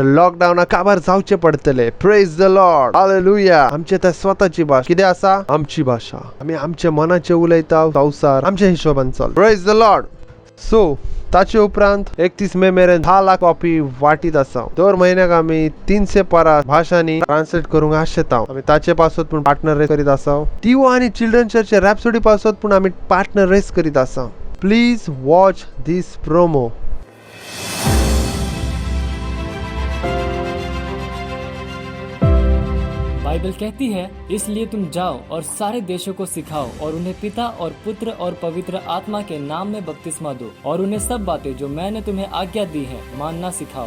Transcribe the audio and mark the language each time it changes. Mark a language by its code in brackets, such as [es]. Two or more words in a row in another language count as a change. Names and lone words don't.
[kok] लॉकडाऊना काबार जावचे पडतले. [en] Praise the Lord. [kok] हालेलुया. आमची तर स्वतःची भाषा किती असा. आमची भाषा. आम्ही आमच्या मनाचे उलयता. संसार आमच्या हिशोबान चल. [en] Praise the Lord. [kok] सो ताचे उपरांत 31 मे मेरेन 10 लाख कॉपी वाटीत आसा. दर म्हयन्याक आमी 300 पारा भाषांनी ट्रान्सलेट करूंक आशेता. आमी ताचे पासत पूण पार्टनर रेस करीत आसा. टीओ आणि चिल्ड्रन चर्च रॅप्सोडी पासत पूण आमी पार्टनर रेस करीत आसा. [en] please watch this promo. [hi] बाइबल कहती है, इसलिए तुम जाओ और सारे देशों को सिखाओ और उन्हें पिता और पुत्र और पवित्र आत्मा के नाम में बपतिस्मा दो और उन्हें सब बातें जो मैंने तुम्हें आज्ञा दी हैं मानना सिखाओ.